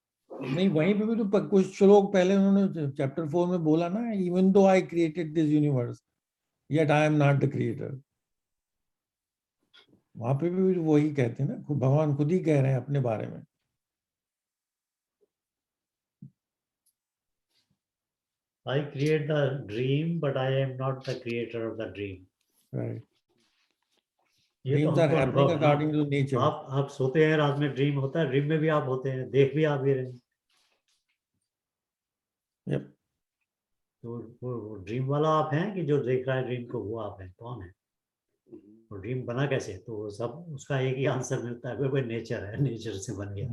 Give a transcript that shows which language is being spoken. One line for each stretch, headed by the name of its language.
Hindi: नहीं, वहीं पे भी तो कुछ श्लोक पहले उन्होंने चैप्टर 4 में बोला ना,
English: Even though I created this universe yet I am not the creator.
Hindi: वहां पे भी वही कहते हैं ना, भगवान खुद ही कह रहे हैं अपने बारे में।
English: I create the dream, but I am not the creator of the dream. Right. Dreams are happening according to nature.
Hindi: आप सोते हैं, रात में ड्रीम होता है, ड्रीम में भी आप होते हैं, देख भी आप ही रहे हैं।
English: Yep.
Hindi: तो वो ड्रीम वाला आप हैं कि जो देख रहा है ड्रीम को, वो आप हैं? कौन है वो? ड्रीम बना कैसे? तो वो सब उसका एक ही आंसर मिलता है, कोई नेचर है, नेचर से बन गया।